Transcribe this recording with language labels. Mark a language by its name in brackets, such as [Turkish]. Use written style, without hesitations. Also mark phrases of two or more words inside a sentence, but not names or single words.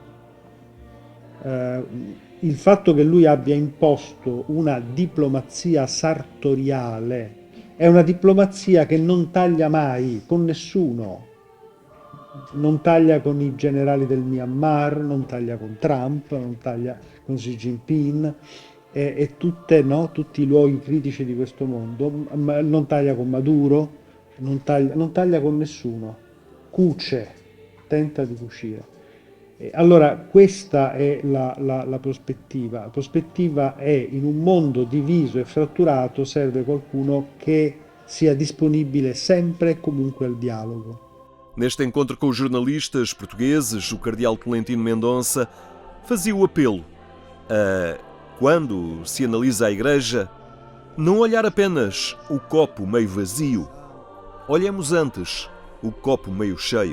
[Italian] Il fatto che lui abbia imposto una diplomazia sartoriale è una diplomazia che non taglia mai con nessuno, non taglia con i generali del Myanmar, non taglia con Trump, non taglia con Xi Jinping e tutti i luoghi critici di questo mondo, non taglia con Maduro, non taglia con nessuno, cuce, tenta di cucire. Allora questa è la prospettiva. La prospettiva è: in un mondo diviso e fratturato serve qualcuno che sia disponibile sempre e comunque al dialogo. [Portuguese] Neste encontro com os jornalistas portugueses, o cardeal Tolentino Mendonça fazia o apelo a, quando se analisa a Igreja, não olhar apenas o copo meio vazio. Olhemos antes o copo meio cheio.